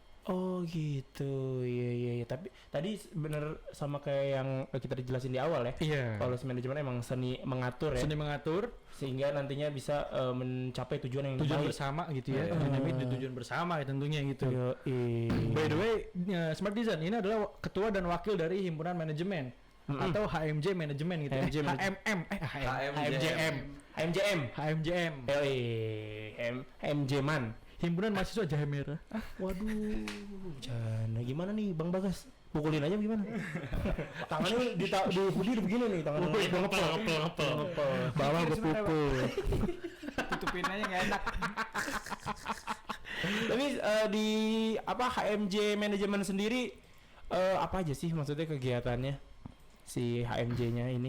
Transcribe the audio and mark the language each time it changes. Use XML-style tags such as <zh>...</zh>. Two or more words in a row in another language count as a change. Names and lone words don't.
<id>Oh gitu, iya. Tapi tadi bener sama kayak yang kita dijelasin di awal ya. Iya. Kalau si manajemen emang seni mengatur ya, Seni mengatur sehingga nantinya bisa mencapai tujuan yang tujuan baik. bersama gitu ya. Iya. Dinamik di tujuan bersama ya tentunya gitu. Yoi.</id> <en>By the way,</en> <id>Smart Design ini adalah ketua dan wakil dari himpunan manajemen atau HMJ manajemen gitu. HMJ HMM, HMJM. HMJM. HMJM. Yoi. HMJ Man. Himpunan Mahasiswa Jahe Merah. Waduh. Jana gimana nih Bang Bagas? Pukulin aja gimana? Tangannya di hoodie begini nih tangannya. Ngepel. Bawah gue pukul. Tutupin aja nggak enak. Tapi di HMJ manajemen sendiri apa aja sih maksudnya kegiatannya si HMJ-nya ini?</id>